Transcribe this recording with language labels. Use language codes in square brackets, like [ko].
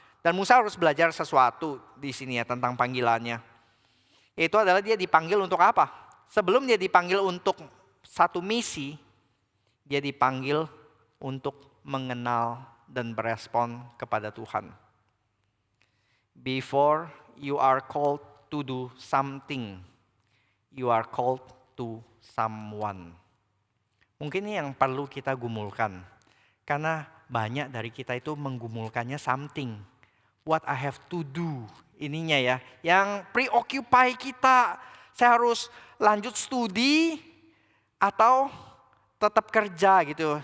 [id] Dan Musa harus belajar sesuatu di sini ya tentang panggilannya. Itu adalah dia dipanggil untuk apa? Sebelum dia dipanggil untuk satu misi, dia dipanggil untuk mengenal dan berespon kepada Tuhan. [en] Before you are called to do something, you are called to someone. [id] Mungkin ini yang perlu kita gumulkan. Karena banyak dari kita itu menggumulkannya something. [en] What I have to do. [id] Ininya ya. Yang preoccupy kita. Saya harus lanjut studi atau tetap kerja gitu.